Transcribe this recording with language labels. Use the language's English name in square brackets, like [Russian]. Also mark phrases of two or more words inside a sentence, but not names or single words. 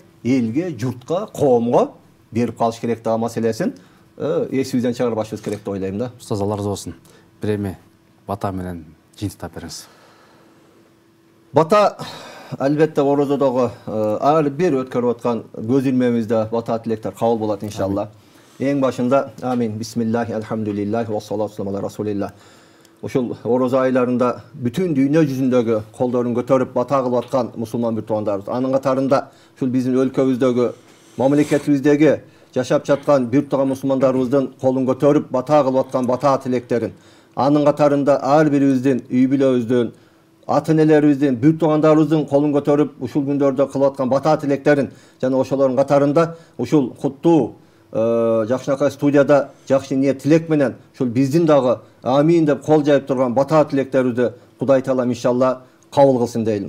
[Kyrgyz] Элге, журтка, коомго берип калыш керек деген маселесин эсибизден чыгарбашыбыз керек деп ойлойм да. Устаз, алла разы болсун. Бир эми бата менен жыйынтыктап бериңиз. Бата албетте орозодогу ар бир өткөрүп аткан көз илмемизде бата тилектер кабыл болот иншалла. Эң башында [Arabic] آمين بسم الله الحمد لله والصلاة على رسول الله. [Kyrgyz] Ошол орозо айларында бүтүн дүйнө жүзүндөгү колдорун көтөрүп бата кылып аткан мусулман бир туугандарыбыз. Анын катарында ушул биздин өлкөбүздөгү, мамлекетибиздеги жашап жаткан бир тууган мусулмандарыбыздын колун көтөрүп бата кылып аткан бата тилектерин, анын катарында ар бирибиздин үй бүлөбүздүн, ата-энелерибиздин, бир туугандарыбыздын колун көтөрүп ушул күндөрдө кылып аткан бата тилектерин жана ошолордун катарында ушул куттуу жакшынакай студияда жакшы ниет тилек менен ушул биздин дагы амин деп кол жайып турган бата тилектерибизди Кудай Таалам иншалла кабыл кылсын дейлим.